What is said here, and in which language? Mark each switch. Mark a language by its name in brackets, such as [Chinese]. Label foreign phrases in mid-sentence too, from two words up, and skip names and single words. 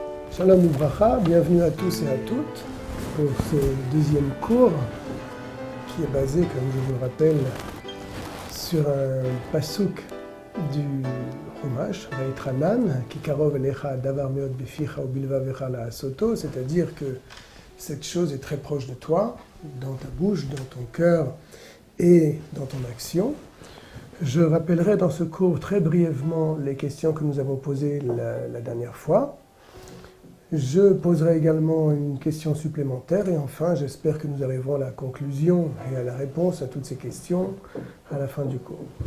[Hebrew] שלום וברכה, [French] bienvenue à tous et à toutes pour ce deuxième cours qui est basé, comme je vous le rappelle, sur un pasuk du Chumash, Vaïtranan, [Hebrew] כי קרוב אליך הדבר מאד בפיך ובלבבך לעשתו, [French] c'est-à-dire que cette chose est très proche de toi, dans ta bouche, dans ton cœur et dans ton action. Je rappellerai dans ce cours très brièvement les questions que nous avons posées la dernière fois. Je poserai également une question supplémentaire et enfin, j'espère que nous arriverons à la conclusion et à la réponse à toutes ces questions à la fin du cours.